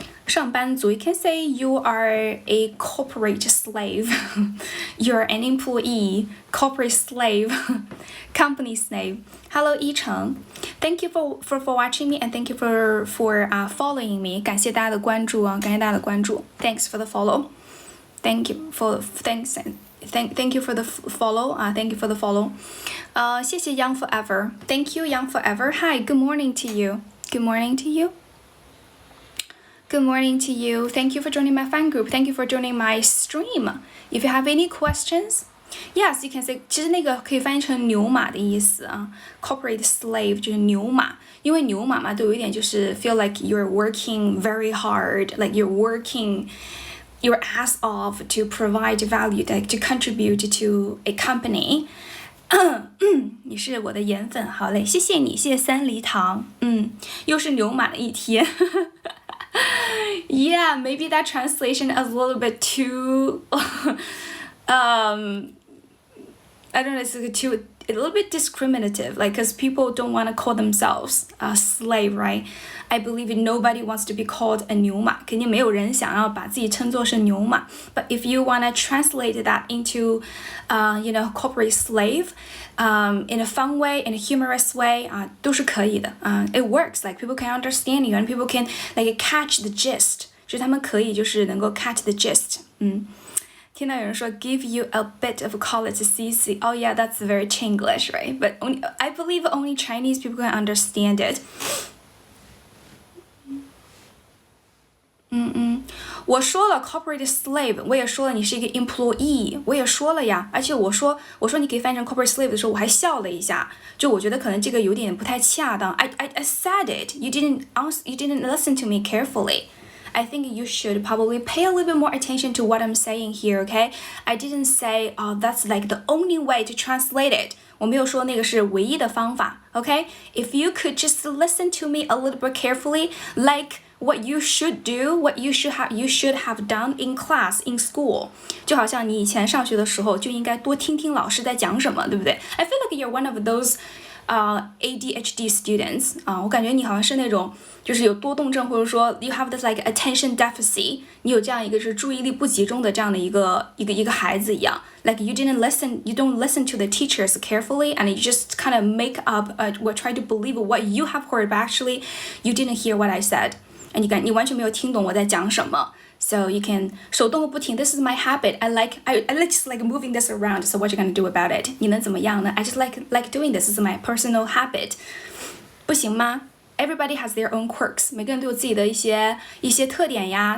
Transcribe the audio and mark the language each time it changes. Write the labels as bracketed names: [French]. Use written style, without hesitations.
[English] 上班族 you can say you are a corporate slave you're an employee corporate slave company slave hello 依晨 thank you for watching me and thank you for following me [Chinese] 感谢大家的关注啊，感谢大家的关注 [English] thanks for the follow thank you for the follow thank you for the follow 谢谢 Young Forever thank you Young Forever hi good morning to you good morning to you Good morning to you. Thank you for joining my fan group. Thank you for joining my stream. If you have any questions, yes, you can say. [Chinese] 其实那个可以翻译成牛马的意思啊。 [English] Corporate slave [Chinese] 就是牛马，因为牛马嘛，都有一点就是 [English] feel like you're working very hard, like you're working your ass off to provide value, like to contribute to a company. [Chinese] 你是我的颜粉，好嘞，谢谢你，谢谢三梨糖。又是牛马的一天。 [English] Yeah, maybe that translation is a little bit too I don't know, it's too a little bit discriminative, like because people don't want to call themselves a slave, right? I believe nobody wants to be called a [Chinese] 牛马，肯定没有人想要把自己称作是牛马。 [English] But if you want to translate that into, corporate slave, in a fun way, in a humorous way, [Chinese] 都是可以的。 [English] It works, like people can understand you and people can like catch the gist. [Chinese] 就是他们可以就是能够 [English] catch the gist. [Chinese] 听到有人说 [English] give you a bit of color to see. Oh yeah, that's very Chinglish, right? But I believe only Chinese people can understand it. [Chinese] 我说了 corporate slave， 我也说了你是一个 employee， 我也说了呀。而且我说你可以翻成 corporate slave 的时候，我还笑了一下，就我觉得可能这个有点不太恰当。 [English] I said it. You didn't listen to me carefully. I think you should probably pay a little bit more attention to what I'm saying here, okay? I didn't say, that's like the only way to translate it. [Chinese] 我没有说那个是唯一的方法 okay? [English] If you could just listen to me a little bit carefully, like what you should do, what you should have done in class, in school. [Chinese] 就好像你以前上学的时候就应该多听听老师在讲什么，对不对？ [English] I feel like you're one of those ADHD students [Chinese] 我感觉你好像是那种就是有多动症，或者说 [English] you have this like attention deficit， [Chinese] 你有这样一个是注意力不集中的这样的一个孩子一样 [English] like you don't listen to the teachers carefully and you just kind of make up or try to believe what you have heard, but actually you didn't hear what I said and [Chinese] 你完全没有听懂我在讲什么。 [English] So you can [Chinese] 手动不停 [English] this is my habit. I like just like moving this around. So what you gonna do about it? [Chinese] 你能怎么样呢？ [English] I just like doing this. This is my personal habit. [Chinese] 不行吗？ [English] Everybody has their own quirks. [Chinese] 每个人都有自己的一些特点呀。